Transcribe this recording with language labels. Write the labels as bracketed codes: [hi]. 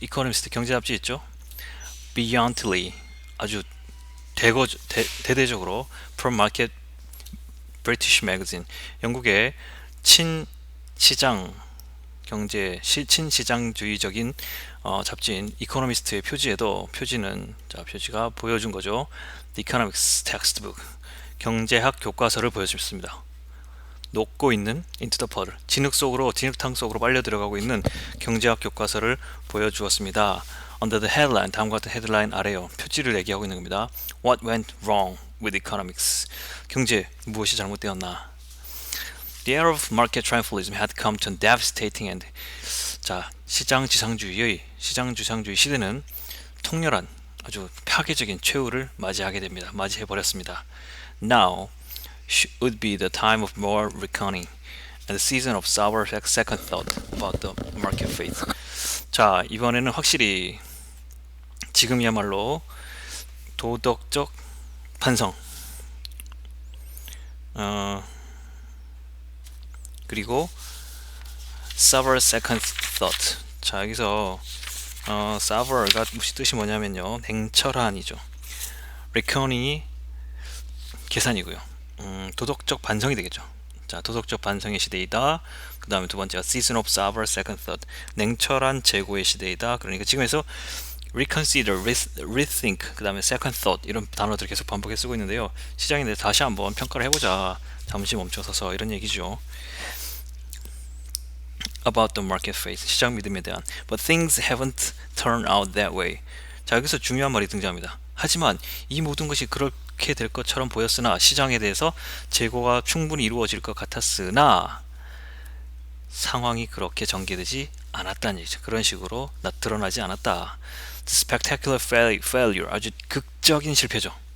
[ko] Economist 경제 잡지 있죠. [en] Beyondly, [ko] 아주 대대적으로 [en] pro-market British Magazine, [ko] 영국의 친시장 경제, 친시장주의적인 잡지인 이코노미스트의 표지가 보여준 거죠. [en] The Economics Textbook, [ko] 경제학 교과서를 보여줬습니다. 녹고 있는 [en] into the puddle, [ko] 진흙탕 속으로 빨려 들어가고 있는 경제학 교과서를 보여주었습니다. [en] Under the headline, [ko] 다음과 같은 헤드라인 아래요. 표지를 얘기하고 있는 겁니다. [en] What went wrong with economics? [ko] 경제, 무엇이 잘못되었나? [en] The era of market triumphalism had come to a devastating end. [ko] 자, 시장 지상주의 시대는 통렬한, 아주 파괴적인 최후를 맞이해버렸습니다. [en] Now would be the time of more reckoning and the season of sour second thought about the market fate. [ko] 자, 이번에는 확실히 지금이야말로 도덕적 반성, 그리고 [en] sour second thought. [ko] 자, 여기서 sour가 뜻이 뭐냐면요, 냉철한이죠. reckoning이 계산이고요. 도덕적 반성이 되겠죠. 자, 도덕적 반성의 시대이다. 그 다음에 두 번째가 [en] season of sour second thought, [ko] 냉철한 재고의 시대이다. 그러니까 지금에서 reconsider, rethink, 그 다음에 second thought, 이런 단어들 계속 반복해 쓰고 있는데요. 시장에 대해서 다시 한번 평가를 해보자, 잠시 멈춰서서, 이런 얘기죠. [en] About the market fate, [ko] 시장 믿음에 대한. [en] But things haven't turned out that way. [ko] 자, 여기서 중요한 말이 등장합니다. 하지만 이 모든 것이 그렇게 될 것처럼 보였으나, 시장에 대해서 재고가 충분히 이루어질 것 같았으나 상황이 그렇게 전개되지 않았다는 얘기죠. 그런 식으로 드러나지 않았다. [en] The spectacular failure, [ko] 아주 극적인 실패죠.